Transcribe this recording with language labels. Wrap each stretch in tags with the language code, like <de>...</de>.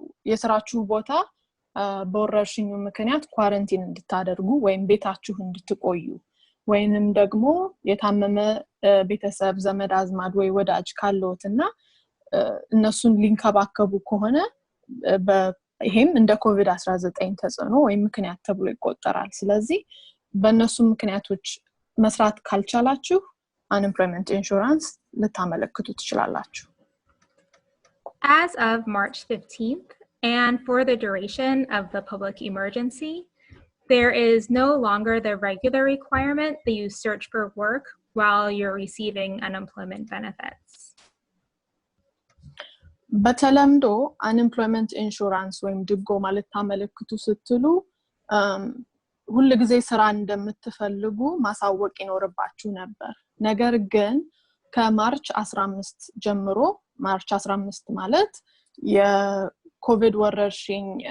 <am>የስራችሁ ቦታ በወረርሽኙ ምክንያት ኳረንቲን እንድታደርጉ ወይም ቤታችሁ እንድትቆዩ ወይንም ደግሞ የታመመ ቤተሰብ ዘመድ አዝማድ ወይ ወዳጅ ካለዎትና እነሱን ሊንከባከቡ ከሆነ ይሄም እንደ ኮቪድ-19 ተጽዕኖ ወይም ምክንያት ተብሎ ይቆጠራል። ስለዚህ በእነሱ ምክንያቶች መስራት ካልቻላችሁ unemployment insurance ልታመለክቱ ትችላላችሁ።</am> <en>As of March 15th, and for the duration of the public emergency, there is no longer the regular requirement that you search for work while you're receiving unemployment benefits.</en> <am>በተለምዶ unemployment insurance ወይም ድጎማ ልታመለክቱ ስትሉ ሁሉ ጊዜ ስራ እንደምትፈልጉ ማሳወቅ ይኖርባችሁ ነበር። ነገር ግን ከማርች 15 ጀምሮ ማርች 15 ማለት የኮቪድ ወረርሽኝ</am>